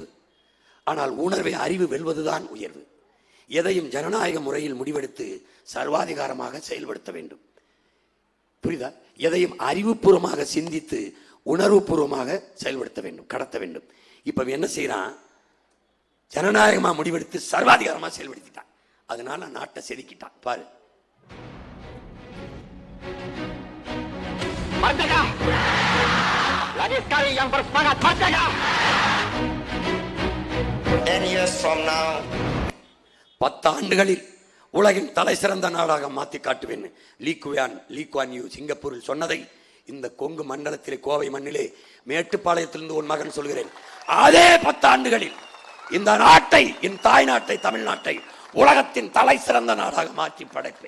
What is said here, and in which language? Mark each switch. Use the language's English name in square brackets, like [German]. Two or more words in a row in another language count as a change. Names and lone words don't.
[Tamil] ஆனால் உணர்வை அறிவு வெல்வதுதான் உயர்வு. எதையும் ஜனநாயக முறையில் முடிவெடுத்து சர்வாதிகாரமாக செயல்படுத்த வேண்டும். புரியுதா? எதையும் அறிவுபூர்வமாக சிந்தித்து உணர்வுபூர்வமாக செயல்படுத்த வேண்டும், கடத்த வேண்டும். இப்ப என்ன செய்யறான்? ஜனநாயகமா முடிவெடுத்து சர்வாதிகாரமா செயல்படுத்திட்டான். அதனால நாட்டை செதுக்கிட்டான் பாரு. [Malay] Merdeka! Lagi sekali yang bersemangat, merdeka! [English] 10 years from now, [Tamil] 10 ஆண்டுகளில் உலகின் தலை சிறந்த நாடாக மாற்றி காட்டுவேன் லீ குவான் யூ சிங்கப்பூரில் சொன்னதை இந்த கொங்கு மண்டலத்திலே, கோவை மண்ணிலே, மேட்டுப்பாளையத்திலிருந்து உன் மகன் சொல்கிறேன். அதே 10 ஆண்டுகளில் இந்த நாட்டை, என் தாய் நாட்டை, தமிழ்நாட்டை உலகத்தின் தலை சிறந்த நாடாக மாற்றி படைப்பேன்.